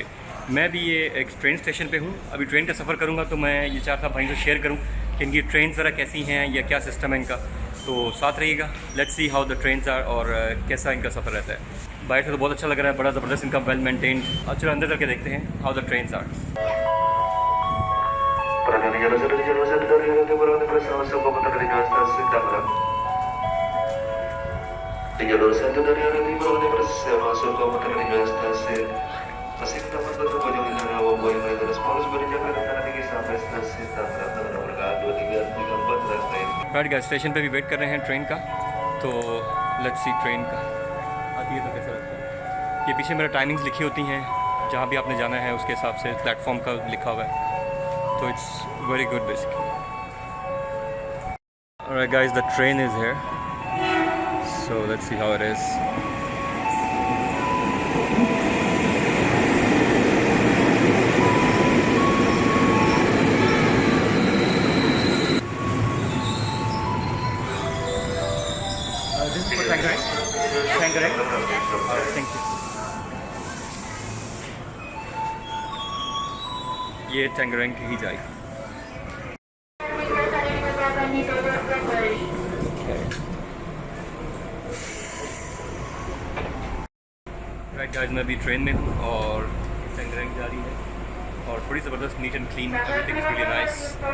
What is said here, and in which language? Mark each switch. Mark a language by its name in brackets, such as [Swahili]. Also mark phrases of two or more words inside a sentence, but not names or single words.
[Hindi] मैं भी ये एक [English] train station [Hindi] पे हूँ, अभी ट्रेन का सफ़र करूँगा तो मैं ये चाहता भाई से शेयर करूँ कि इनकी ट्रेन ज़रा कैसी हैं या क्या सिस्टम है इनका। तो साथ रहिएगा, [English] let's see how the trains are [Hindi] और कैसा इनका सफ़र रहता है। बाहर से तो बहुत अच्छा लग रहा है, बड़ा ज़बरदस्त इनका [English] well maintained. [Hindi] चलो अंदर करके देखते हैं [English] how the trains are. [Indonesian] Di jalur satu dari arah timur menuju masuk ke Kota Stasiun. Masih kita menuju Bojong Negara Wambo yang terus polos berjalan ke arah tinggi sampai stasiun Tangerang dengan nomor 2334 dan [English] right guys, [Hindi] स्टेशन पे भी वेट कर रहे हैं ट्रेन का। तो [English] let's see [Hindi] ट्रेन का आती है तो कैसा लगता है। ये पीछे मेरा टाइमिंग्स लिखी होती हैं, जहाँ भी आपने जाना है उसके हिसाब से प्लेटफॉर्म का लिखा हुआ है। [English] तो it's very good basically. alright guys, the train is here, so let's see how it is. This is for Tangerang. Tangerang. Thank you. [Hindi] ये Tangerang की ही जाएगी। [English] right guys, [Hindi] मैं अभी ट्रेन में हूँ और टैंगरैंग जा रही है और बड़ी ज़बरदस्त [English] neat and clean, everything is really nice.